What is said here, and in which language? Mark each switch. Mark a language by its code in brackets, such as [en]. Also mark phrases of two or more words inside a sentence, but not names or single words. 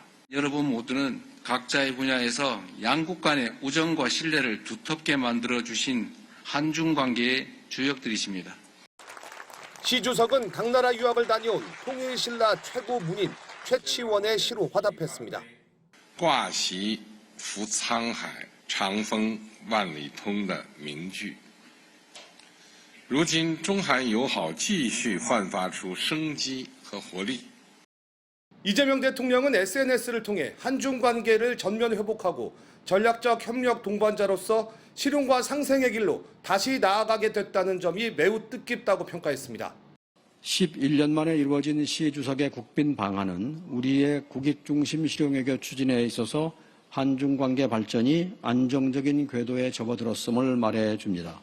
[ko] 여러분 모두는 각자의 분야에서 양국 간의 우정과 신뢰를 두텁게 만들어주신 한중 관계의 주역들이십니다. 시 주석은 당나라 유학을 다녀온 통일신라 최고 문인 최치원의 시로 화답했습니다. [zh] 挂席扶沧海长风万里通的名句。如今中韩友好继续焕发出生机和活力。 [ko] 이재명 대통령은 SNS를 통해 한중 관계를 전면 회복하고 전략적 협력 동반자로서 실용과 상생의 길로 다시 나아가게 됐다는 점이 매우 뜻깊다고 평가했습니다. 11년 만에 이루어진 시 주석의 국빈 방한은 우리의 국익 중심 실용외교 추진에 있어서 한중 관계 발전이 안정적인 궤도에 접어들었음을 말해줍니다.